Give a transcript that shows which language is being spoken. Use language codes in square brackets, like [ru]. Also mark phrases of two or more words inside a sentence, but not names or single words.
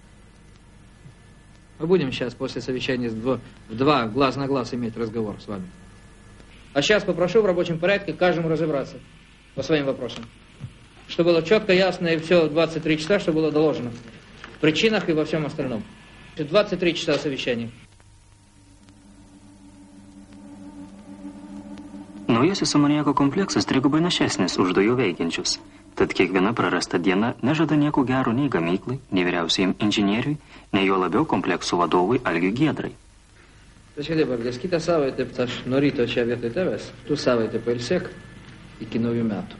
[ru] Мы будем сейчас после совещания в 2 глаз на глаз иметь разговор с вами. А сейчас попрошу в рабочем порядке каждому разобраться по своим вопросам. Чтобы было четко, ясно и все 23 часа, что было доложено. В причинах и во всем остальном. 23 часа совещания. [lt] Naujasis amoniako kompleksas trigubai našesnis už dujų veikiančius. Tad kiekviena prarasta diena nežada nieko gero nei gamyklai, nei vyriausiajam inžinieriui, nei jo labiau kompleksų vadovui Algiui Giedrai. Tačiau Vargas, kitą savaitę aš nuo ryto čia vietoj tavęs, tu savaitę pailsėk iki naujų metų.